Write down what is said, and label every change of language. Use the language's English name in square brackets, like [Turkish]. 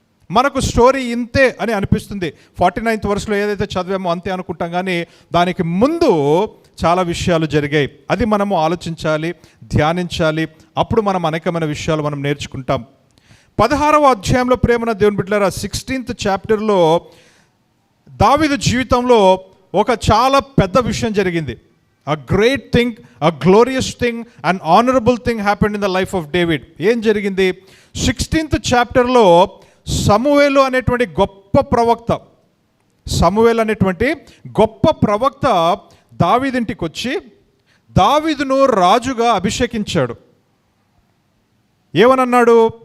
[Telugu] మనకు స్టోరీ ఇంతే అని అనిపిస్తుంది. 49th verseలో ఏదైతే చదివామో అంతే అనుకుంటాం, కానీ దానికి ముందు చాలా విషయాలు జరిగాయి. అది మనము ఆలోచించాలి, ధ్యానించాలి. అప్పుడు మనం అనేకమైన విషయాలు మనం నేర్చుకుంటాం. 16వ అధ్యాయంలో ప్రేమన దేవుని బిడ్డలారా, 16th chapterలో దావీదు జీవితంలో ఒక చాలా పెద్ద విషయం జరిగింది. [English] A great thing, a glorious thing, an honorable thing happened in the life of David. [Telugu] ఏం జరిగింది? 16th చాప్టర్లో సమూయేలు అనేటువంటి గొప్ప ప్రవక్త, సమూయేలు అనేటువంటి గొప్ప ప్రవక్త దావీదింటికి వచ్చి దావీదును రాజుగా అభిషేకించాడు. ఏమనన్నాడు?